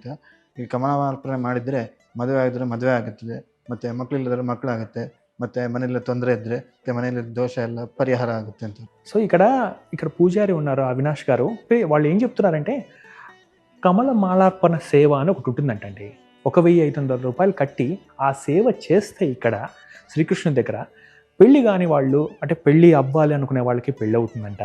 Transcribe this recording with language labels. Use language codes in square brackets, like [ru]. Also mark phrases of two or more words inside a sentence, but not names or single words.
[kn] ಈ ಕಮಲ ಮಾರ್ಪಣೆ ಮಾಡಿದರೆ ಮದುವೆ ಆಗಿದ್ರೆ ಮದುವೆ ಆಗುತ್ತದೆ, ಮತ್ತು ಮಕ್ಕಳಿಲ್ಲದ್ರೆ ಮಕ್ಕಳಾಗುತ್ತೆ, ಮತ್ತು ಮನೆಯಲ್ಲಿ ತೊಂದರೆ ಇದ್ದರೆ ಮತ್ತು ಮನೆಯಲ್ಲಿ ದೋಷ ಎಲ್ಲ ಪರಿಹಾರ ಆಗುತ್ತೆ ಅಂತ. [te] సో ఇక్కడ పూజారి ఉన్నారు, అవినాష్ గారు. వాళ్ళు ఏం చెప్తున్నారంటే, కమల మాలార్పణ సేవ అని ఒకటి ఉంటుందంటండి. 1,500 రూపాయలు కట్టి ఆ సేవ చేస్తే ఇక్కడ శ్రీకృష్ణుని దగ్గర పెళ్ళి కాని వాళ్ళు, అంటే పెళ్ళి అవ్వాలి అనుకునే వాళ్ళకి పెళ్ళి అవుతుందంట.